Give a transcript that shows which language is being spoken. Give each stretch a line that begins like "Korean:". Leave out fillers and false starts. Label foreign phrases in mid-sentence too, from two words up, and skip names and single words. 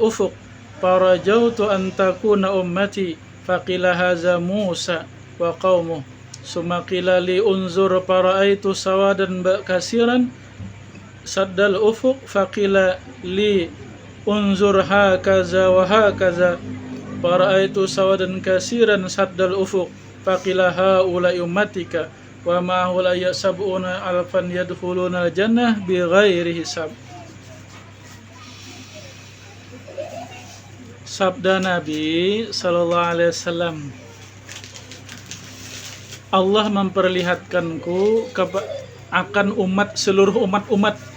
Arabic: أفق فرجوت أن تكون أمتي فقيل هذا موسى وقومه ثم قيل لي انظر فرأيت سوادا كثيرا سد الأفق فقيل لي انظر هكذا وهكذا فرأيت سوادا كثيرا سد الأفق فقيل هؤلاء أمتك ومع هؤلاء سبعون ألفا يدخلون الجنة بغير حساب.
Indonesian: Sabda Nabi
Arabic: صلى الله عليه وسلم,
Indonesian: Allah memperlihatkanku akan seluruh umat,